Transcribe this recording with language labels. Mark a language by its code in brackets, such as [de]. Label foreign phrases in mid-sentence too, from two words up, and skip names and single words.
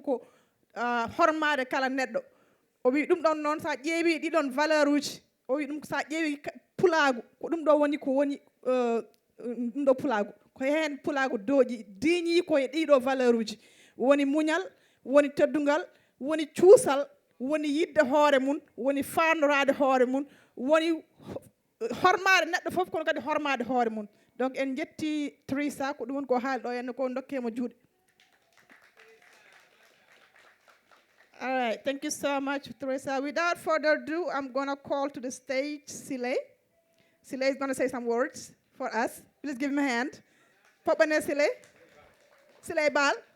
[ff] ko hormade kala neɗɗo o wi ɗum ɗon noon sa ƴeewi ɗiɗon valeur uji o wi ɗum sa ƴeewi pulaagu ko ɗum ɗo woni ɗum ɗo pulaagu ko heen pulaagu dooƴi diñi koye ɗiɗo valeur uji woni muñal woni teddungal woni cuusal woni yidde hoore mun woni faandorade hoore mun woni hormade neɗɗo fof kono kadi hormade hoore mun donc en jetti Teresa ko ɗum woni ko haali ɗo henne ko dokkemo juuɗe. [en] All right, thank you so much, Teresa. Without further ado, I'm going to call to the stage Sile. Sile is going to say some words for us. Please give him a hand. Popane Sile. Sile Bal.